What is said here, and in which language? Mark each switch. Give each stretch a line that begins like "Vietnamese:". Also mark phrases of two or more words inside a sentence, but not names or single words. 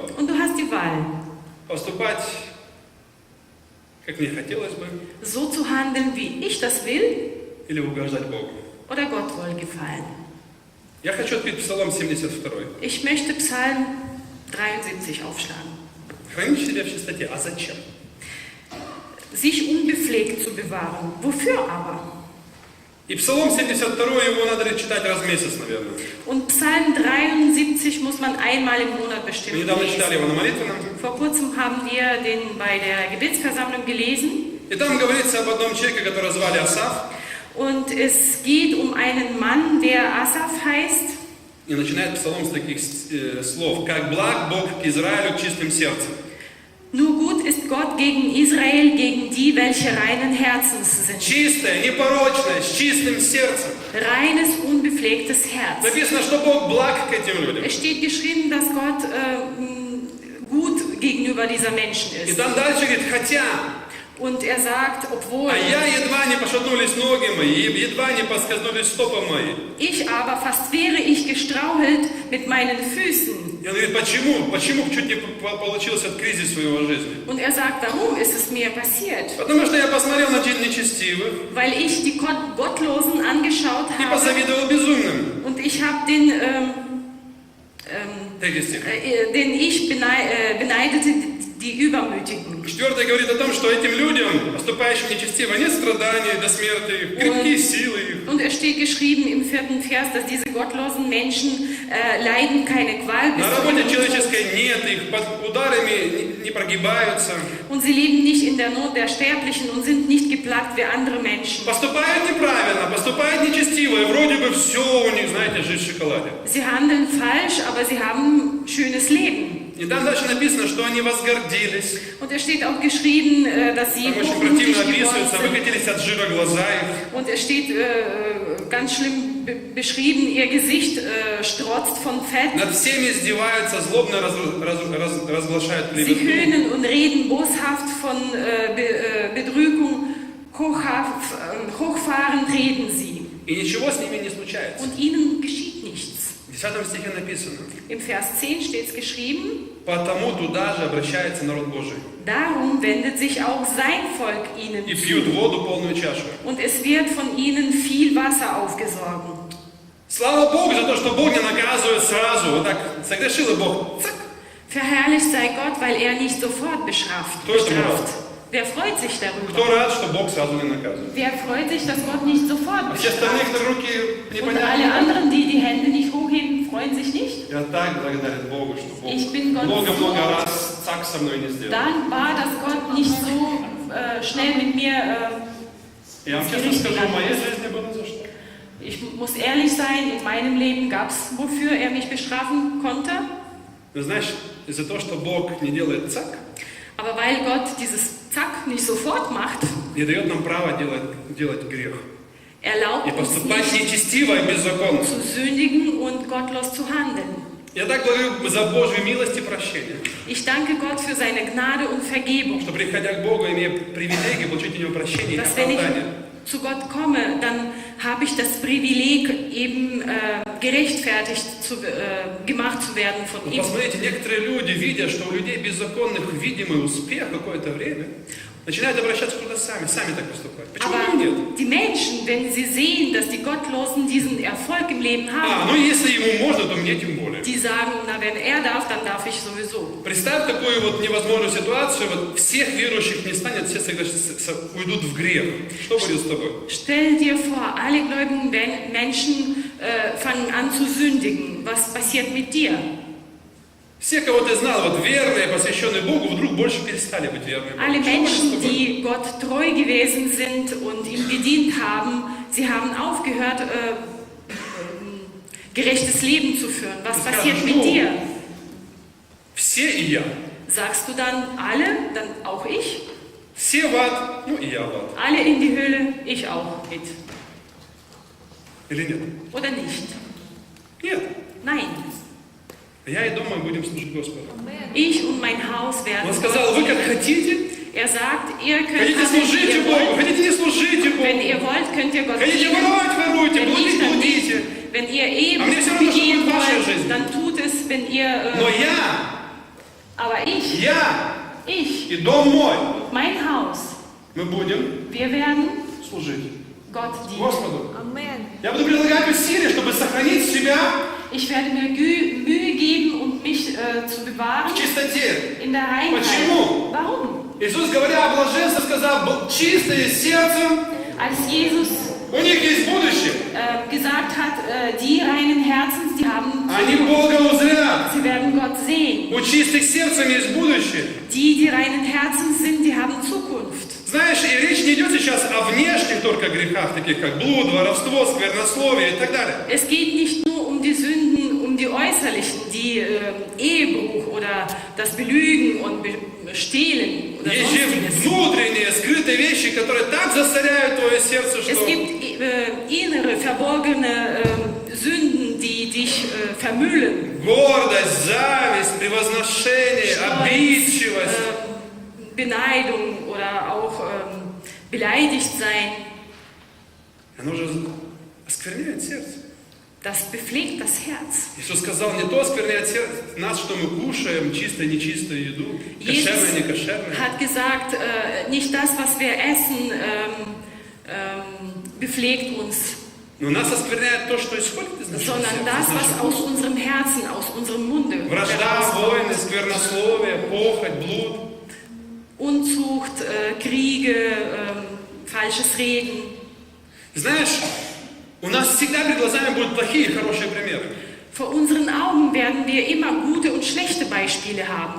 German: Und du hast die Wahl,
Russian: Поступать, как мне хотелось бы,
German: so zu handeln, wie ich das will,
Russian: или угождать Богу.
German: oder Gott wohlgefallen.
Russian: Я хочу открыть Псалом 72.
German: Ich möchte Psalm 73 aufschlagen.
Russian: Хранить себя в чистоте. А зачем?
German: Sich unbefleckt zu bewahren. Wofür aber?
Russian: И Псалом 72, его надо читать раз в месяц, наверное.
German: Und Psalm 73 muss man einmal im Monat
Russian: Мы
German: bestimmt
Russian: недавно читали его
German: lesen.
Russian: на молитвенном.
German: Vor kurzem haben wir den bei der Gebetsversammlung gelesen.
Russian: И там говорится об одном человеке, которого звали Асаф.
German: Und es geht um einen Mann, der Asaf heißt.
Russian: И начинает Псалом с таких слов. «Как благ Бог к Израилю чистым сердцем».
German: Nur gut ist Gott gegen Israel, gegen die, welche reinen Herzens sind.
Russian: Чистое, непорочное, с чистым сердцем.
German: Reines, unbeflecktes Herz.
Russian: Написано, что Бог благ к этим людям.
German: Es steht geschrieben, dass Gott gut gegenüber dieser Menschen
Russian: И
German: ist.
Russian: там дальше говорит, хотя,
German: Und er sagt, obwohl
Russian: а я едва не пошатнулись ноги мои, едва не поскользнулись стопы мои.
German: ich aber fast wäre ich gestrauchelt mit meinen Füßen.
Russian: И он говорит, почему? Почему чуть не получился этот кризис в его жизни?
German: Und er sagt, warum ist es mir passiert?
Russian: Потому что я посмотрел на нечестивых
German: Weil ich die Gottlosen angeschaut
Russian: и
German: habe
Russian: позавидовал безумным.
German: und ich habe den
Russian: Третий стих.
German: ich beneidete die Übermütigen.
Russian: Четвертый говорит о том, что этим людям, поступающим нечестиво, нет страданий до смерти их, крепкие силы их.
German: Und es steht geschrieben im 4. Vers, dass diese gottlosen Menschen leiden keine Qual bis
Russian: На
German: zum
Russian: работе
German: Tod.
Russian: человеческой нет, их под ударами не прогибаются.
German: Und sie leben nicht in der Not der Sterblichen und sind nicht geplagt wie andere Menschen.
Russian: Поступают неправильно, поступают нечестиво, и вроде бы все у них, знаете, жизнь в шоколаде.
German: Sie handeln falsch, aber sie haben schönes Leben.
Russian: И там дальше написано, что они возгордились.
German: Und es steht auch geschrieben, dass sie
Russian: Там очень
German: hochmütig
Russian: противно
German: geworden
Russian: описывается,
German: sind.
Russian: выкатились от жира глаза их.
German: Und es steht ganz schlimm beschrieben, ihr Gesicht strotzt von Fett.
Russian: Над всеми издеваются, злобно разглашают
German: Sie
Russian: клевету.
German: höhnen und reden boshaft von Betrügung, hochfahrend reden sie.
Russian: И ничего с ними не случается.
German: Und ihnen geschieht nichts.
Russian: 10 стихе написано:
German: Im Vers 10 steht es geschrieben,
Russian: «Потому туда же обращается народ Божий,
German: darum wendet sich auch sein Volk ihnen
Russian: и пьют
German: zu,
Russian: воду полную чашу».
German: und es wird von ihnen viel Wasser aufgesorgen.
Russian: Слава Богу за то, что Бог не наказывает сразу. Вот так согрешил и Бог. Цак.
German: Verherrlicht sei Gott, weil er nicht sofort bestraft.
Russian: Кто этому рад?
German: Wer freut sich
Russian: Кто
German: darüber?
Russian: рад, что Бог сразу не наказывает?
German: Wer freut sich, dass Gott nicht sofort
Russian: А все остальные,
German: bestraft?
Russian: кто руки
German: Und alle
Russian: непонятно.
German: anderen, die die Hände nicht hochheben, freuen sich nicht.
Russian: Я так благодарен Богу, что Бог
German: Ich bin Gott
Russian: много-много
German: so
Russian: раз так со мной не сделал.
German: dankbar, dass Gott nicht so schnell mit mir.
Russian: Я вам честно скажу, в моей жизни было за что.
German: Ich muss ehrlich sein, in meinem Leben gab es, wofür er mich bestrafen konnte.
Russian: Но знаешь, из-за того, что Бог не делает цак,
German: Aber weil Gott dieses Zack nicht sofort macht,
Russian: не дает нам права делать грех.
German: erlaubt
Russian: И
German: uns
Russian: поступать
German: nicht
Russian: нечестиво и беззаконно.
German: zu sündigen und gottlos zu handeln.
Russian: Я так благодарю за Божью милость и прощение,
German: Ich danke Gott für seine Gnade und Vergebung.
Russian: что, приходя к Bогу, имея привилегию получить у Него прощение и
German: Dass wenn ich
Russian: оправдание.
German: zu Gott komme, dann habe ich das Privileg, eben gerechtfertigt gemacht zu werden von
Russian: Но
German: ihm.
Russian: посмотрите, некоторые люди, видя, что у людей беззаконных видимый успех какое-то время, начинают обращаться куда сами так поступают. Почему
German: Aber
Russian: бы и нет?
German: die Menschen, wenn sie sehen, dass die Gottlosen diesen Erfolg im Leben haben,
Russian: Ну если ему можно, то мне тем более.
German: die sagen, na wenn er darf, dann darf ich sowieso.
Russian: Представь такую вот невозможную ситуацию, вот всех верующих не станет, все уйдут в грех. Что будет с тобой?
German: Stell dir vor, alle gläubigen Menschen fangen an zu sündigen. Was passiert mit dir?
Russian: Все, кого ты знал, вот верные, посвященные Богу, вдруг больше перестали быть верными.
German: Alle
Russian: Что будет с
German: Menschen,
Russian: тобой?
German: die Gott treu gewesen sind und ihm gedient haben, sie haben aufgehört, gerechtes Leben zu führen. Was Das passiert kann mit schon. dir?
Russian: Все и я.
German: Sagst du dann alle, dann auch ich?
Russian: Все в ад, ну и я в ад.
German: Alle in die Hölle, ich auch mit.
Russian: Или нет?
German: Oder nicht?
Russian: Нет.
German: Nein.
Russian: Я и дома будем служить Господу.
German: Ich und mein Haus werden
Russian: Он сказал, вы
German: Gott
Russian: как
German: dienen.
Russian: хотите,
German: Er sagt, ihr könnt
Russian: хотите
German: handeln, wie
Russian: служите
German: ihr
Russian: Богу,
German: wollt.
Russian: хотите не служите
German: Wenn
Russian: Богу.
German: ihr wollt, könnt ihr Gott
Russian: Хотите
German: dienen.
Russian: воровать, воруйте,
German: Wenn
Russian: блудить,
German: nicht, dann nicht.
Russian: блудите.
German: Wenn ihr Ehe Aber mir
Russian: все равно, что
German: begehen
Russian: будет ваша
German: wollt,
Russian: жизнь.
German: dann tut es, wenn ihr...
Russian: Но я
German: aber ich,
Russian: и дом мой,
German: mein Haus,
Russian: мы будем
German: wir werden
Russian: служить
German: Gott dienen.
Russian: Господу.
German: Amen.
Russian: Я буду прилагать усилия, чтобы сохранить себя
German: Ich werde mir Mühe geben und mich zu bewahren
Russian: в чистоте.
German: in der Reinheit.
Russian: Почему?
German: Warum?
Russian: Иисус, говоря о блаженстве, сказал, чистые сердцем,
German: Als Jesus
Russian: у них есть будущее.
German: gesagt hat, die reinen Herzens, die haben
Russian: Они Бога узрят.
German: sie werden Gott sehen.
Russian: У чистых сердцем есть будущее.
German: Die reinen Herzens sind, die haben Zukunft.
Russian: Знаешь, и речь не идет сейчас о внешних только грехах, таких как блуд, воровство, сквернословие и так далее.
German: Es geht nicht nur um die Sünden, um die äußerlichen, die Ehebruch oder das Belügen und Stehlen oder
Russian: Есть же
German: sonstiges.
Russian: внутренние, скрытые вещи, которые так засоряют твое сердце,
German: Es
Russian: что
German: gibt innere, verborgene Sünden, die dich vermüllen.
Russian: гордость, зависть, превозношение, обидчивость.
German: Beneidung oder auch beleidigt sein.
Russian: Оно же оскверняет сердце.
German: Das bepflegt das Herz.
Russian: Иисус сказал, не то оскверняет нас, что мы кушаем чисто нечистую еду,
German: Jesus
Russian: кошерное, не кошерное.
German: hat gesagt, nicht das, was wir essen, bepflegt uns,
Russian: Но нас оскверняет то, что исходит из нашего
German: sondern
Russian: сердца,
German: das,
Russian: из
German: was
Russian: нашего
German: aus unserem Herzen, aus unserem Munde
Russian: вражда,
German: herauskommt.
Russian: войны, сквернословие, похоть, блуд.
German: Unzucht, Kriege, falsches Reden.
Russian: Знаешь, у нас всегда перед глазами будут плохие и хорошие примеры.
German: Vor unseren Augen werden wir immer gute und schlechte Beispiele haben.